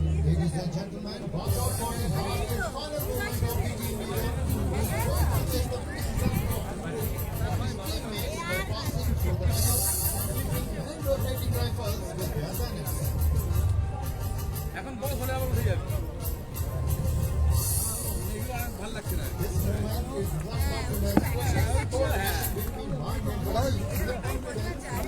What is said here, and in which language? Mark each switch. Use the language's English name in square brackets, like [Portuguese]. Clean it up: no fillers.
[English] Ladies and gentlemen, watch out for the last and final moment of the team leader. Going to take the precedence of his teammates by passing through the tunnel and rotating rifles with their bayonets. [Bangla] এখন বল হলে আবার উঠে যাবে এগুলো আর ভালো লাগছে না [English] This moment is one of the most between mind and body.